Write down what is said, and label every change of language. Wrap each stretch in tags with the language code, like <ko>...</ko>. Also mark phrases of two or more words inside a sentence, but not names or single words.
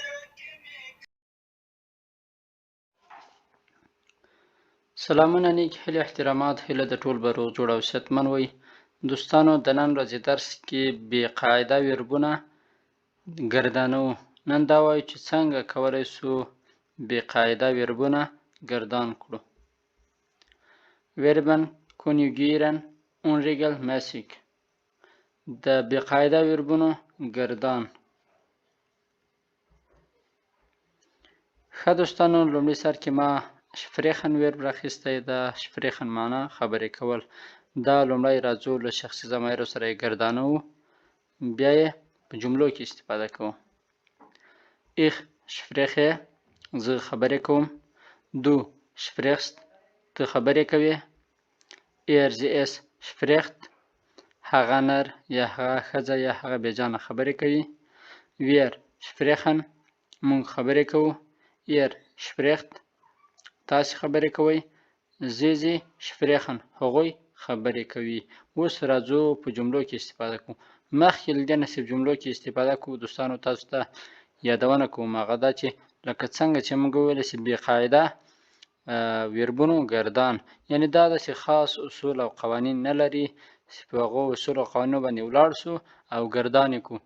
<ps>سلامونه نیک هیله احترامات هیله د ټول به روغ جوړ او صحتمن وي. دوستانو د نن ورځې درس کې بې قاعده ویربونه ګردانو. نن دا وایو چې څنګه کولی سو بې قاعده ویربونه ګردان کړو.</ps> <de>Verben konjugieren onregelmäßig.</de> <ps>د بې قاعده ویربونو ګردان. ښه دوستانو، لومړي سر کې ما sprechen verb راخیستی ده. sprechen معنا خبرې کول. دا لومړی راځو له شخصي ضمایرو سره یې ګردانوو، بیا یې په جملو کې استفاده کوو.</ps> <de>Ich spreche</de> <ps>زه خبرې کوم.</ps> <de>Du sprichst</de> <ps>ته خبرې کوې.</ps> <de>Sie es spricht</de> <ps>هغه نر یا هغه ښځه یا هغه بېجانه خبرې کوي.</ps> <de>Wir sprechen</de> <ps>موږ خبرې کوو.</ps> <de>Ihr spricht</de> <ps>تاسې خبرې کوئ.</ps> <de>Sie sprechen</de> <ps>هغوی خبرې کوي. اوس راځو په جملو کې استفاده کوو. مخکې له دې نه چې جملو کې استفاده کوو دوستانو تاسو ته یادونه کوم هغه دا چې لکه څنګه چې موږ وویل چې بې قاعده ویربونو ګردان، یعنې دا داسې خاص اصول او قوانین نه لري چې په هغو اصول او قوانینو باندې ولاړ سو او ګردان یې کړو.</ps>